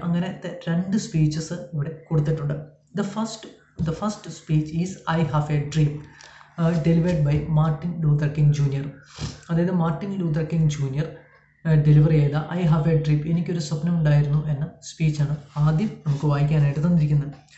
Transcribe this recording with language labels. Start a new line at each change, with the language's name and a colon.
Malayalam: അങ്ങനത്തെ 2 സ്പീച്ചസ് ഇവിടെ കൊടുത്തിട്ടുണ്ട്.
English: The first speech is I have a dream, delivered by Martin Luther King junior.
Malayalam: അതായത് Martin Luther king junior deliver ചെയ്ത I have A dream, എനിക്കൊരു സ്വപ്നം ഉണ്ടായിരുന്നു എന്ന സ്പീച്ചാണ് ആദ്യം നമുക്ക് വായിക്കാനായിട്ട് തന്നിരിക്കുന്നത്.